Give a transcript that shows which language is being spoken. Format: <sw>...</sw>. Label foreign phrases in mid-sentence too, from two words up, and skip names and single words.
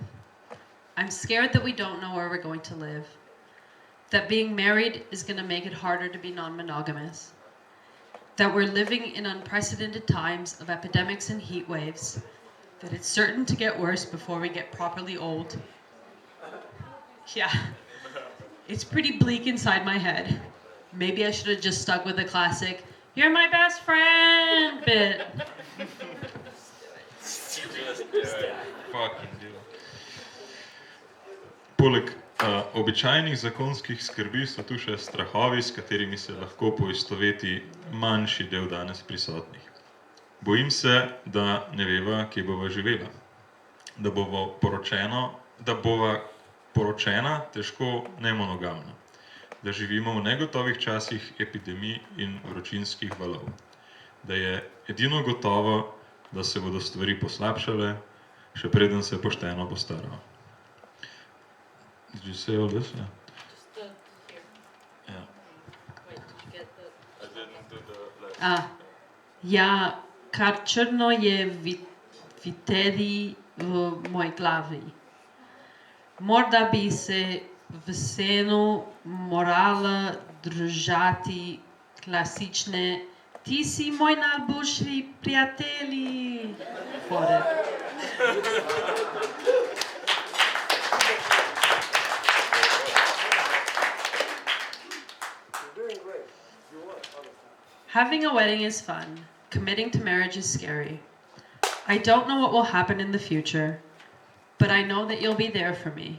<en>I'm scared that we don't know where we're going to live, that being married is going to make it harder to be non-monogamous, that we're living in unprecedented times of epidemics and heat waves, that it's certain to get worse before we get properly old. Yeah, it's pretty bleak inside my head. Maybe I should have just stuck with the classic, "You're my best friend" bit.</en> <sl>Poleg običajnih zakonskih skrbi so tu še strahovi, s katerimi se lahko poistoveti manjši del danes prisotnih. Bojim se, da ne veva, kje bova živela. Da bova poročena, težko nemonogamna. Da živimo v negotovih časih epidemij in vročinskih valov. Da je edino gotovo, da se bodo stvari poslabšale, še preden se pošteno postaramo.</sl> <en>Did you say all this? Yeah.</en> <sl>Ja, kar črno je vitedi v moj glavi. Morda bi se vseeno morala držati klasične ti si moj najboljši prijatelji fore.</sl> <en>Having a wedding is fun. Committing to marriage is scary. I don't know what will happen in the future, but I know that you'll be there for me.</en>